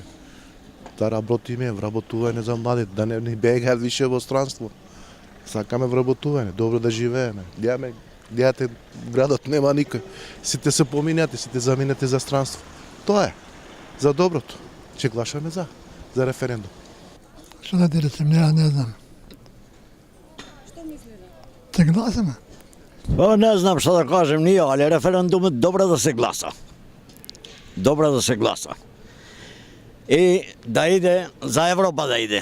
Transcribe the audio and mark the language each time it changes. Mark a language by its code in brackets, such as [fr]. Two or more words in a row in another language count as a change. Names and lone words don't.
[mk] Да работиме, вработување за младите, да не бегаат више во странство. Сакаме вработување, добро да живееме. Гледате, градот нема никој. Сите се поминати, сите заминати за странство. Тоа е, за доброто. Ќе гласаме за референдум. [sr] Što da ti recim, ja ne znam. Što mislite? Te glasamo? Pa ne znam šta da kažem, nije, ali referendum je dobro da se glasa. Dobro da se glasa. I da ide, za Evropa da ide.